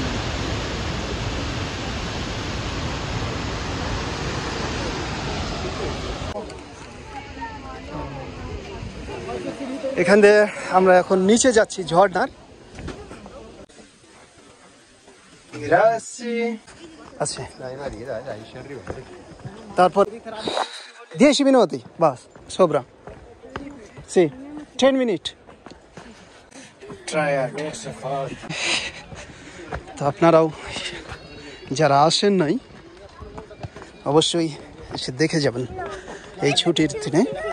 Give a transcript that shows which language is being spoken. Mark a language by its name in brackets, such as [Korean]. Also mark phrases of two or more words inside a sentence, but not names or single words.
[Bangla] এখান দিয়ে আমরা এখন নিচে যাচ্ছি ঝর্ণার। আচ্ছা তারপর 10 [Italian] minuti basta sopra sì [Bangla] 10 minutes তো আপনারাও যারা আসেন নাই অবশ্যই এসে দেখে যাবেন এই ছুটির দিনে।